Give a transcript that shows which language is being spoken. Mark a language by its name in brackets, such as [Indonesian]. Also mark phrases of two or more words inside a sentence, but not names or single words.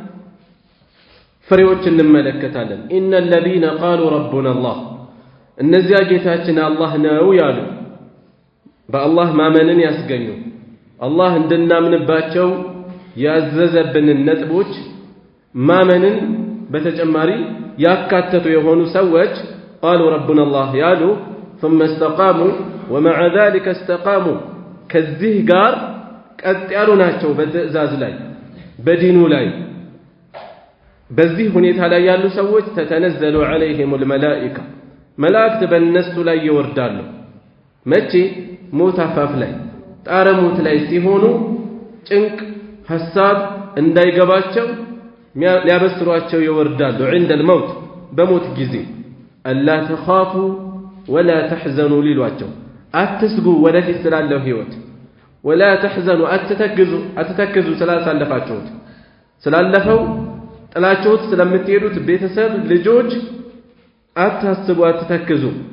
[Amharic] ፍሬዎች እንመለከታለን። [Arabic] إن الذين قالوا ربنا الله [Amharic] እነዚያ ጌታችን አላህ ነው ያሉ በአላህ ማመንን ያስገኙ አላህ እንድናምንባቸው ያዘዘብንን ነጥቦች ማመንን በተጨማሪ ያካተቱ የሆኑ ሰዎች [Arabic] قالوا ربنا الله [Amharic] ያሉ [Arabic] ثم استقاموا ومع ذلك استقاموا [Amharic] ከዚህ ጋር ቀጥ ያሉ ናቸው በትእዛዝ ላይ በዲኑ ላይ በዚህ ሁኔታ ላይ ያሉ ሰዎች [Arabic] تتنزل عليهم الملائكة [Amharic] መላእክት በእነሱ ላይ ይወርዳሉ መቼ ሞት አፋፍ ላይ ጣረ ሞት ላይ ሲሆኑ ጭንቅ ሐሳብ እንዳይገባቸው ሊያበስሯቸው ይወርዳሉ [Arabic] عند الموت [Amharic] በሞት ጊዜ [Arabic] ألا تخافوا ولا تحزنوا [Amharic] ሊሏቸው አትስጉ ወደፊት ስላለው ህይወት [Arabic] ولا تحزنوا [Amharic] አትተክዙ ስላሳለፋችሁት ስላለፈው ጥላችሁት ስለምትሄዱት ቤተሰብ ልጆች አታስቡ አትተክዙ